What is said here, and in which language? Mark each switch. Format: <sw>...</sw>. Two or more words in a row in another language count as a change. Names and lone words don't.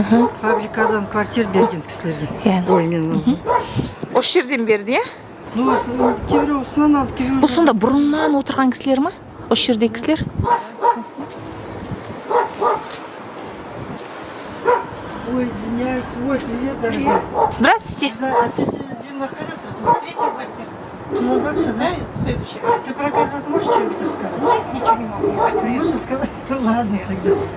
<kk>Фабрикадан квартир берген кісілерге. Ой, мен өзім. Осы жерден берді, е? Ну, кейбіреу осынан алып, кейбіреу. Бұл сонда бұрыннан отырған кісілер ма? Осы жердегі кісілер? Ой,</kk> <ru>извиняюсь. Ой, привет, дорогой. Здравствуйте. А ты Зимна когда-то? Третья квартира. Туда дальше, да? Следующая. Ты про Каржас можешь что-нибудь рассказать? Нет, ничего не могу, не хочу. Можешь сказать? Ладно, тогда.</ru>